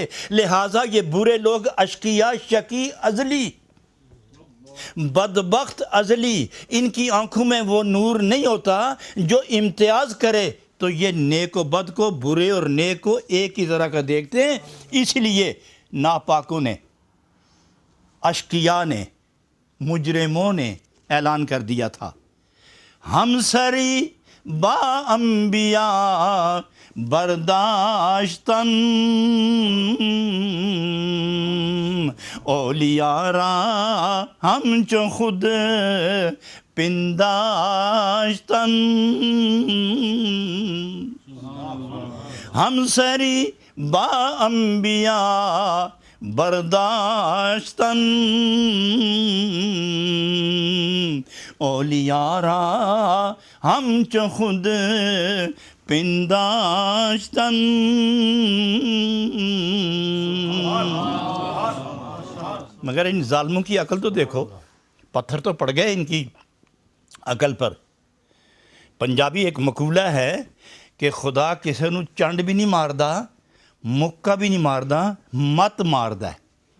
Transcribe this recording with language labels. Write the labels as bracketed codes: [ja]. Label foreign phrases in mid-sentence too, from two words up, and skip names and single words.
[ur] لہٰذا یہ برے لوگ اشقیاء، شقی، ازلی، بدبخت، ازلی، ان کی آنکھوں میں وہ نور نہیں ہوتا جو امتیاز کرے، تو یہ نیک و بد کو، برے اور نیک کو ایک ہی طرح کا دیکھتے ہیں۔ اس لیے ناپاکوں نے، اشقیاء نے، مجرموں نے اعلان کر دیا تھا، [fa] ہم سری با انبیاء برداشتن، اولیاء را ہم چو خود پنداشتن، ہم سری با انبیاء برداشتن، اولیاء را ہم چو خود پنداشتن۔ [ur] مگر ان ظالموں کی عقل تو دیکھو، پتھر تو پڑ گئے ان کی عقل پر۔ پنجابی ایک مقولہ ہے کہ [pa] خدا کسی نو چنڈ بھی نہیں ماردا، مکہ بھی نہیں ماردا، مت ماردا ہے۔